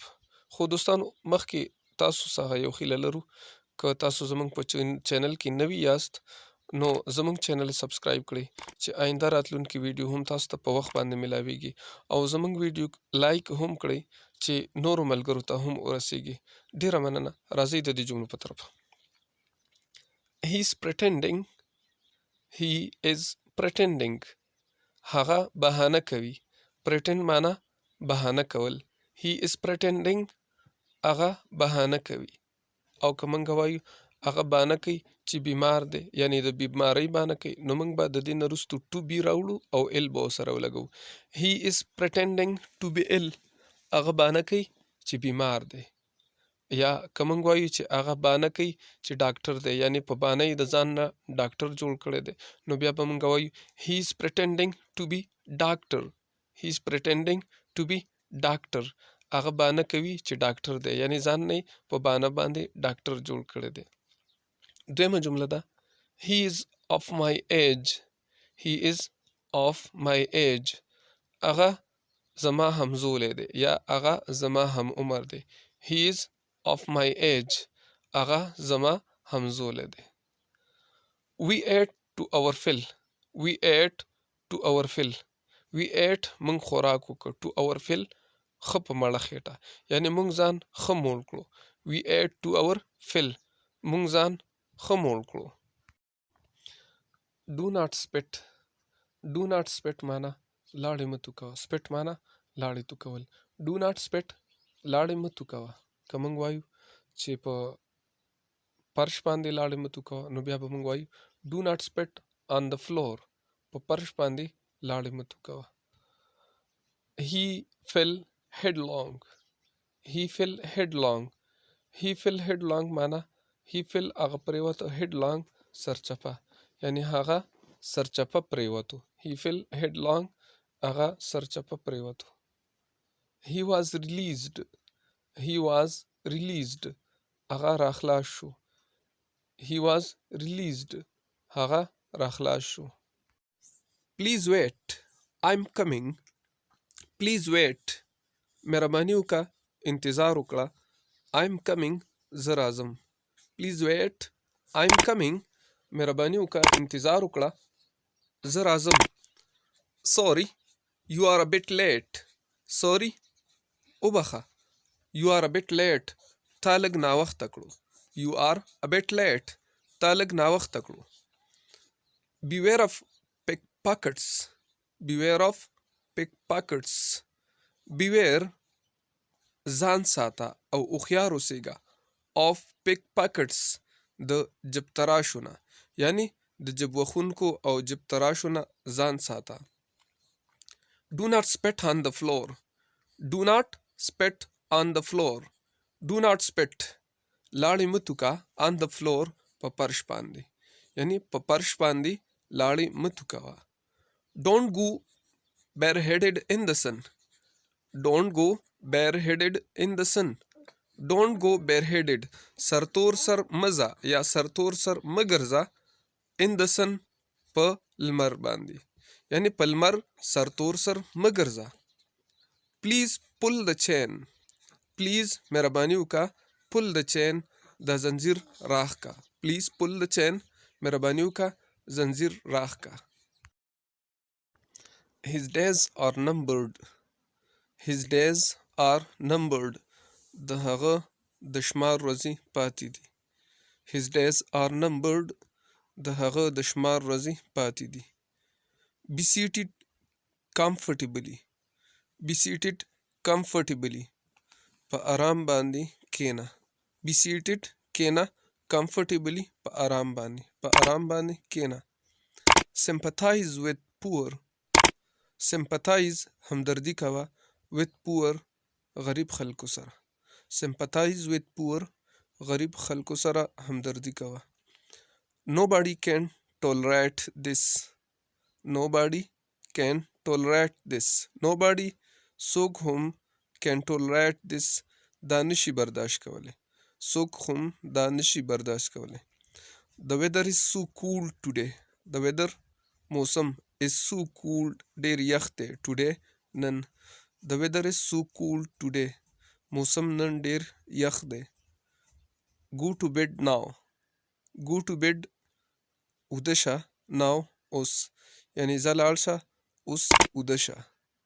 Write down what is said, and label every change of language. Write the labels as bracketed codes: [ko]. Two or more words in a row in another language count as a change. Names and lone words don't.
[ps] خو دوستانو مخکې تاسو څخه یو هیله لرو، که تاسو زموږ په چینل کې نوي یاست نو زموږ چینل سبسکرایب کړئ چې آینده راتلونکي ویډیو هم تاسو ته په وخت باندې ملاویږي، او زموږ ویډیو لایک هم کړئ چې نورو ملګرو ته هم ورسیږي. ډیره مننه. راځئ د دې جملو په طرف. [en] He is pretending. He is pretending. [ps] هغه بهانه کوي. pretend معنا بهانه کول. [en] He is pretending. [ps] هغه بهانه کوي. او که موږ وایو هغه بهانه کوي چې بیمار دی، یعنی د بیمارۍ بهانه کوي، نو موږ به د دې نه وروستو [en] to be [ps] راوړو او ال به ورسره ولګوو. [en] He is pretending to be ill. [ps] هغه بهانه کوي چې بیمار دی. یا که موږ وایو چې هغه بهانه کوي چې ډاکټر دی، یعنی په بهانه یې د ځان نه ډاکټر جوړ کړی دی، نو بیا به موږ وایو [en] he is pretending to be doctor. He is pretending to be doctor. [ps] هغه بهانه کوي چې ډاکټر دی، یعنی ځان نه په بهانه باندې ډاکټر جوړ کړی دی. دویمه جمله ده [en] he is of my age. He is of my age. [ps] هغه زما همزولی دی یا هغه زما هم عمر دی. [en] He is of my age. [ps] هغه زما همزولی دی. [en] We ate to our fill. We ate to our fill. We ate [ps] موږ خوراک وکړ [en] to our fill [ps] ښه په مړه خېټه، یعنی موږ ځان ښه موړ کړو. [en] We ate to our fill. [ps] موږ ځان ښه موړ کړو. [en] Do not spit. Do not spit [ps] معنا لاړې مه توکوه. spit معنا لاړې توکول. [en] Do not spit [ps] لاړې مه توکوه. که موږ وایو چې په فرش باندې لاړې مه توکوه، نو بیا به موږ وایو [en] do not spit on the floor. [ps] په فرش باندې لاړې مه توکوه. [en] He fell headlong. He fell headlong. He fell headlong [ps] معنا [en] he fell [ps] هغه پریوته headlong سرچپه، یعنی هغه سرچپه پریوتو. [en] He fell headlong [ps] هغه سرچپه پریوتو. [en] He was released. He was released [ps] هغه راخلاص شو. [en] He was released [ps] هغه راخلاص شو. [en] Please wait. I'm coming. Please wait. [ps] مهرباني وکړه، انتظار وکړه. [en] I'm coming. [ps] زه راځم. [en] Please wait. I'm coming. [ps] مهرباني وکړه، انتظار وکړه. زه راځم. [en] Sorry. You are a bit late. Sorry. وبخه. You are a bit late. [ps] تا لږ ناوخته کړو. [en] You are a bit late. [ps] تا لږ ناوخته کړو. [en] Beware of pickpockets. Beware of pickpockets. [ps] Beware ځان ساته او هوښیار اوسېږه [en] of pickpockets [ps] د جب تراشو نه، یعنی د جب وهونکو او جب تراشو نه ځان ساته. [en] Do not spit on the floor. Do not spit on the floor. Do not spit [ps] لاړې مه توکه [en] on the floor [ps] په فرش باندې، یعنی په فرش باندې لاړې مه توکوه. [en] Don't go bareheaded in the sun. Don't go bareheaded in the sun. Don't go bareheaded [ps] سرتور سر مزه یا سرتور سر مګرزه [en] in the sun [ps] په لمر باندې، یعنی په لمر سرتور سر مګرزه. [en] Please pull the chain. Please [ps] مهرباني وکړه [en] pull the chain [ps] د زنځیر راخ کا. [en] Please pull the chain [ps] مهرباني وکړه زنځیر راخ کا. [en] His days are numbered. His days are numbered. [ps] د هغه د شمار ورځې پاتې دي. [en] His days are numbered. [ps] د هغه د شمار ورځې پاتې دي. [en] Be seated comfortably. Be seated comfortably. [ps] په آرام باندې کېنه. [en] Be seated [ps] کېنه. Comfortably په آرام باندې. په آرام باندې کېنه. [en] Sympathize with poor. [ps] Sympathize همدردي کوه [en] with poor [ps] غریب خلکو سره. [en] Sympathize with poor [ps] غریب خلکو سره همدردي کوه. [en] Nobody can tolerate this. nobody can tolerate this. [ps] Nobody څوک هم [en] can tolerate this [ps] دا نشي برداشت کولی. څوک هم دا نشي برداشت کولی. [en] The weather is so cool today. The weather موسم is so cool [ps] ډیر یخ دی [en] today نن. The weather is so cool today. [ps] موسم نن ډیر یخ دی. [en] Go to bed now. Go to bed [ps] ویده شه now اوس یعنی ځه لاړ شه اوس ویده شه.